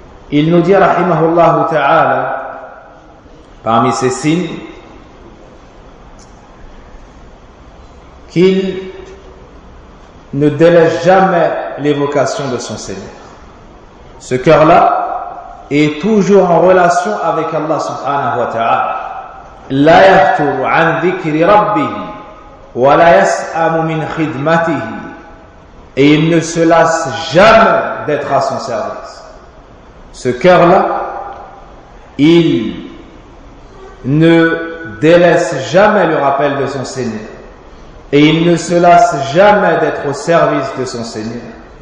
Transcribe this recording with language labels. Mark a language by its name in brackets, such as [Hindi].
[French] Il nous dit, rahimahullah ta'ala, parmi ces signes, qu'il ne délaisse jamais l'évocation de son Seigneur. Ce cœur-là est toujours en relation avec Allah subhanahu wa ta'ala. [Arabic] لا يفتر عن ذكر ربه ولا يسأم من خدمته. [French] Et il ne se lasse jamais d'être à son service. Ce cœur-là, il ne délaisse jamais le rappel de son Seigneur. Et il ne se lasse jamais d'être au service de son Seigneur.